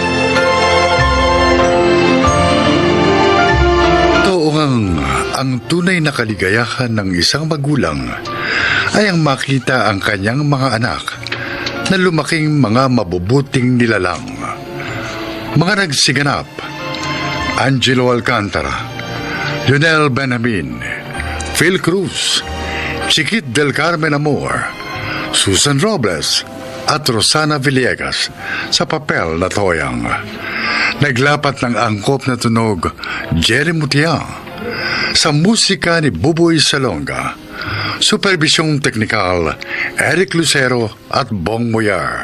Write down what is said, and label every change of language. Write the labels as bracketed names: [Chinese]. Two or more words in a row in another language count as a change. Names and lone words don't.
[Filipino] Totoo ang tunay na kaligayahan ng isang magulang ay ang makita ang kanyang mga anak na lumaking mga mabubuting nilalang. Mga nagsiganap, Angelo Alcantara, Lionel Benjamin, Phil Cruz, Chiquit del Carmen Amor, Susan Robles, at Rosana Villegas sa papel na Toyang. Naglapat ng angkop na tunog, Jerry Mutiang, sa musika ni Buboy Salonga. Supervisyong teknikal, Eric Lucero at Bong Moyar.